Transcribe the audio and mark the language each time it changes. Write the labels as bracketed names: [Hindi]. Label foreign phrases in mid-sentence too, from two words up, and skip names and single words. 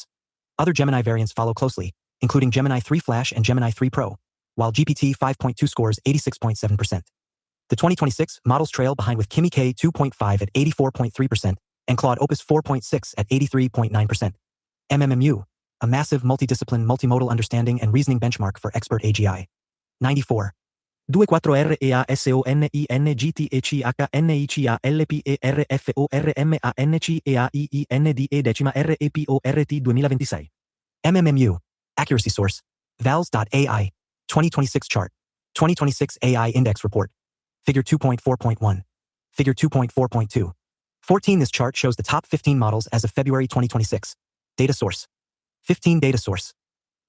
[English] Other Gemini variants follow closely, including Gemini 3 Flash and Gemini 3 Pro, while GPT 5.2 scores 86.7%. The 2026 models trail behind with Kimi K 2.5 at 84.3% and Claude Opus 4.6 at 83.9%. MMMU, a massive multidiscipline multimodal understanding and reasoning benchmark for expert AGI. 94. 24REASONINGTHIANICALEPERFORMANCEAIIINDE decima REPORT 2026. MMMU. Accuracy Source. Vals.ai. 2026 Chart. 2026 AI Index Report. Figure 2.4.1. Figure 2.4.2. 14. This chart shows the top 15 models as of February 2026. Data source. 15 Data source.